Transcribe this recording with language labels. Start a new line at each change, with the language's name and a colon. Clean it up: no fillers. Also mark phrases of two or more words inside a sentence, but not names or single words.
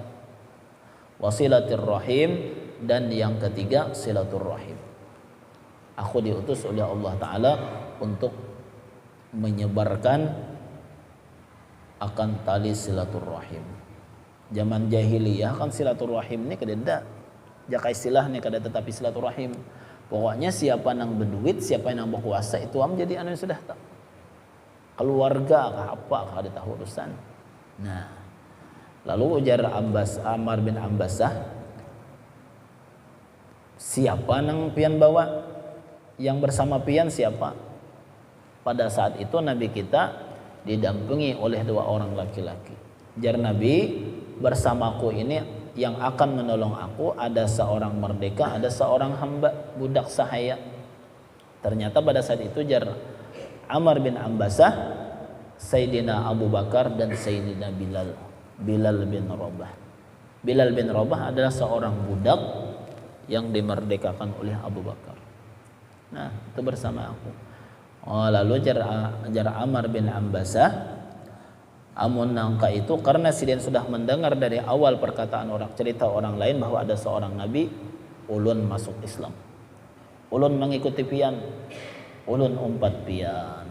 Arabic: وصلة الرحم,
Indonesian: dan yang ketiga silatur rahim. Aku diutus oleh Allah taala untuk menyebarkan akan tali silaturrahim.
Banjar: Zaman jahiliyah kan silaturrahim ini kada jaka istilah nih kada, tetapi silaturrahim pokoknya siapa nang berduit, siapa yang nang berkuasa itu am jadi anu sudah tak keluarga kah apa kah ada tahu urusan. Nah, lalu ujar Ammar bin Ambasah, siapa nang pian bawa?
Indonesian: Yang bersama pian siapa? Pada saat itu Nabi kita didampingi oleh dua orang laki-laki.
Banjar: Jar Nabi,
Indonesian: bersamaku ini yang akan menolong aku ada seorang merdeka, ada seorang hamba, budak sahaya.
Banjar: Ternyata pada saat itu jar Ammar bin Ambasah, Sayyidina Abu Bakar dan Sayyidina Bilal bin Rabah.
Indonesian: Bilal bin Rabah adalah seorang budak yang dimerdekakan oleh Abu Bakar. Nah, itu bersama aku.
Banjar: Oh, lalu jar Ammar bin Ambasah, amun nangka itu karena sidin sudah mendengar dari awal perkataan cerita orang lain bahwa ada seorang nabi, ulun masuk Islam. Ulun mengikuti pian, ulun umpat pian.